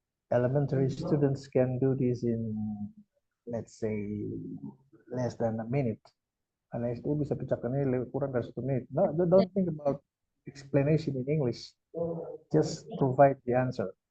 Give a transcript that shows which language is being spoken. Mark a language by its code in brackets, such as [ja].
[en] Elementary students can do this in, let's say, less than a minute. [id] Anak SD bisa pecahkan ini kurang dari 1 menit. [en] No, don't think about explanation in English. Just provide the answer.